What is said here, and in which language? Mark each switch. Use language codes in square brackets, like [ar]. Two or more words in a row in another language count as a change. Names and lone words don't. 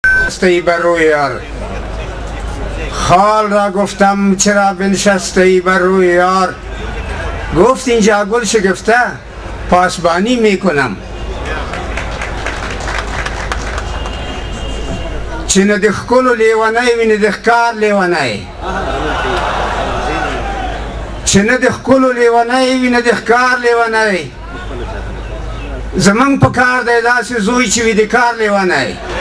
[fa] بنشسته بر روی یار. خال را گفتم چرا بنشسته بر روی یار. گفت اینجا گل شکفته پاسبانی میکنم. [ps] چې نه د ښکلو لیونی وي نه د ښکار لیونی، چې نه د ښکلو لیونی وي نه د ښکار لیونی. زمونږ په کار دی داسې زوی چې وي د کار لیونی.